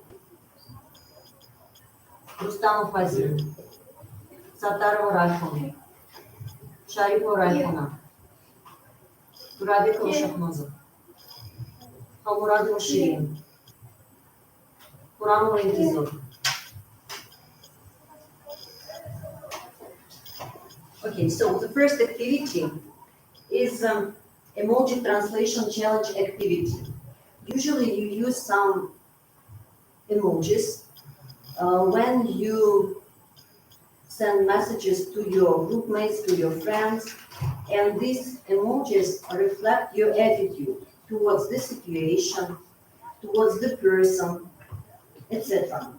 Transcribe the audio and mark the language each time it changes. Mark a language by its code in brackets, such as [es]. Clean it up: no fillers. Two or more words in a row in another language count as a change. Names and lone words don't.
[en] Рустамов Азим. Сатарова Райхона. Шарипова Райхона. Турабекова Шахноза. Хамурадова Ширин. Курамова Интизор. Okay, so the first activity is emoji translation challenge activity. Usually you use some emojis when you send messages to your group mates, to your friends, and these emojis reflect your attitude towards the situation, towards the person, etc.